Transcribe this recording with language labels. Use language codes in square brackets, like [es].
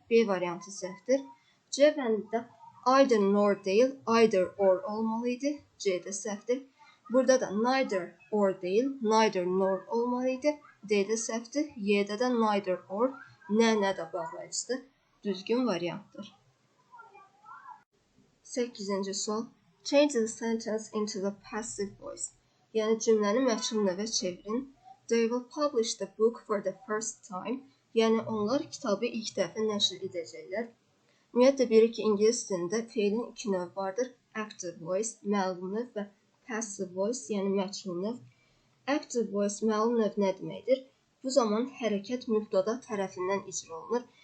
[az] B variantı səhvdir. C bəndində either nor deyil, either or olmalı idi. C də səhvdir. Burada da neither or deyil, neither nor olmalı idi. D də səhvdir. Y-də də neither or, nə də bağlayıcıdır. Düzgün variantdır. 8-ci sual. [en] Change the sentence into the passive voice. [az] Yəni cümləni məchul növə çevirin. [en] They will publish the book for the first time. [az] Yəni onlar kitabı ilk dəfə nəşr edəcəklər. Ümumiyyətlə, bilirik ki, İngilis dilində feilin 2 növü vardır. Active voice, məlum növ və passive voice, yəni məchul növ. Active voice, məlum növ nə deməkdir? Bu zaman hərəkət mübtada tərəfindən icra olunur.